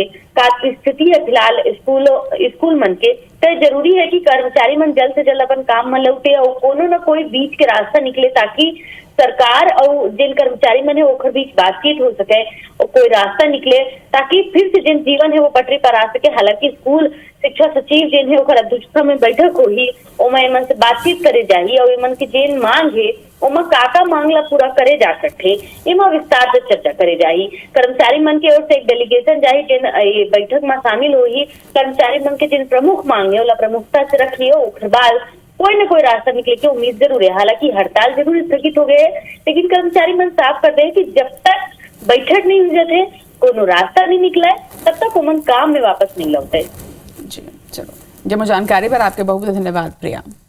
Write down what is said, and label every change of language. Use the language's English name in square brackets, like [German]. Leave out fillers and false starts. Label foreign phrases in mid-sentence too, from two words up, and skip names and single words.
[Chhattisgarhi] का स्थिति है फिलहाल स्कूल मन के, तो जरूरी है कि कर्मचारी मन जल्द से जल्द अपन काम में लौटे और कोनो न कोई बीच के रास्ता निकले ताकि सरकार और जिन कर्मचारी मन है ओकर बीच बातचीत हो सके और कोई रास्ता निकले ताकि फिर से जिन जीवन है वो पटरी पर आ सके। हालांकि स्कूल शिक्षा सचिव जिन है ओकर अध्यक्षता में बैठक हुई, ओमा एमन से बातचीत करे जाही और एमन की जिन मांग है ओमा काका मांगला पूरा करे जा सकते एमा विस्तार से चर्चा करे जाही। कर्मचारी मन की ओर से एक डेलीगेशन जाही जिन बैठक में शामिल हुई। कर्मचारी मन के जिन प्रमुख मांग है ओला प्रमुखता से रखिए, ओकर बाद कोई न कोई रास्ता निकले की उम्मीद जरूर है। हालांकि हड़ताल जरूर स्थगित हो गए, लेकिन कर्मचारी मन साफ कर दे कि जब तक बैठक नहीं हो जाते, कोनो रास्ता नहीं निकला तब तक उमन काम में वापस नहीं लौटे। जी चलो, जब जानकारी पर आपके बहुत धन्यवाद प्रिया।